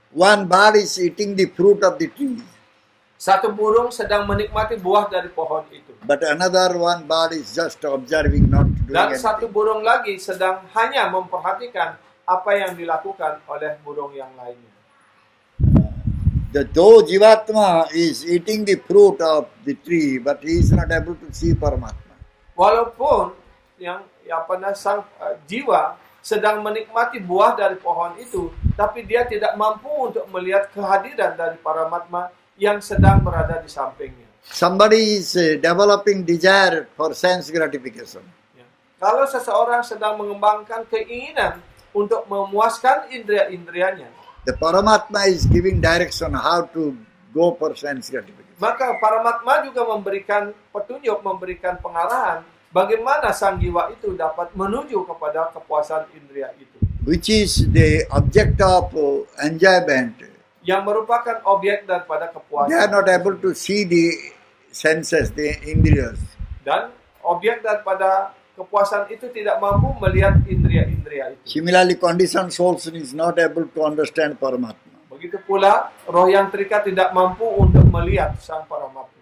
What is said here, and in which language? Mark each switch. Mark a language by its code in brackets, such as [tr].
[en] One bird is eating the fruit of the tree, [id] Satu burung sedang menikmati buah dari pohon itu. [en] but another one bird is just observing, not doing [id] Dan satu [en] anything. [id] burung lagi sedang hanya memperhatikan apa yang dilakukan oleh burung yang lainnya. [en] Though Jivatma is eating the fruit of the tree, but he is not able to see Paramatma. [id] Walaupun sang jiwa sedang menikmati buah dari pohon itu, tapi dia tidak mampu untuk melihat kehadiran dari Paramatma yang sedang berada di sampingnya. [en] Somebody is developing desire for sense gratification. [id] Ya. Kalau seseorang sedang mengembangkan keinginan untuk memuaskan indria-indrianya, [en] The Paramatma is giving direction how to go for sense gratification. [id] maka Paramatma juga memberikan petunjuk, memberikan pengarahan bagaimana sang jiwa itu dapat menuju kepada kepuasan indria itu, [en] Which is the object of enjoyment. [id] yang merupakan objek daripada kepuasan. [en] They are not able to see the senses, the indriyas. [id] Dan objek daripada kepuasan itu tidak mampu melihat indria-indria itu. [en] Similarly, conditioned souls is not able to understand Paramatma. [id] Begitu pula roh yang terikat tidak mampu untuk melihat sang Paramatma.